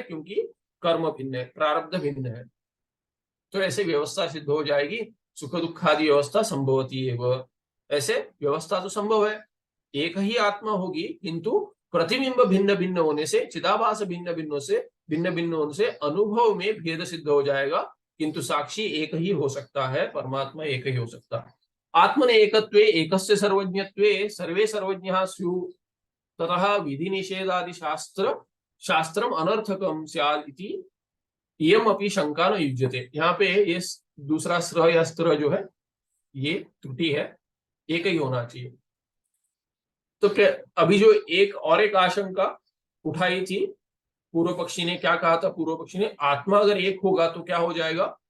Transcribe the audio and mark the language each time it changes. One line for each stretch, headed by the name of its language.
Hindi: क्योंकि कर्म भिन्न है, प्रारब्ध भिन्न है। तो ऐसे व्यवस्था सिद्ध हो जाएगी, सुख दुखादि व्यवस्था संभवती है। ऐसे व्यवस्था तो संभव है, एक ही आत्मा होगी, किंतु प्रतिबिंब भिन्न भिन्न होने से, चिदाभास भिन्न भिन्न होने से अनुभव में भेद सिद्ध हो जाएगा, किंतु साक्षी एक ही हो सकता है, परमात्मा एक ही हो सकता है।
Sanskrit: आत्मने एकत्वे एकस्य सर्वज्ञत्वे सर्वे सर्वज्ञः स्युः ततः विधि निषेधादि शास्त्रम अनर्थकम स्यात् इति इयम अपि शंका न युज्यते।
Hindi: यहाँ पे ये दूसरा स्र या स्त्र जो है ये त्रुटि है, एक ही होना चाहिए। तो क्या अभी जो एक आशंका उठाई थी पूर्व पक्षी ने क्या कहा था? पूर्व पक्षी ने आत्मा अगर एक होगा तो क्या हो जाएगा?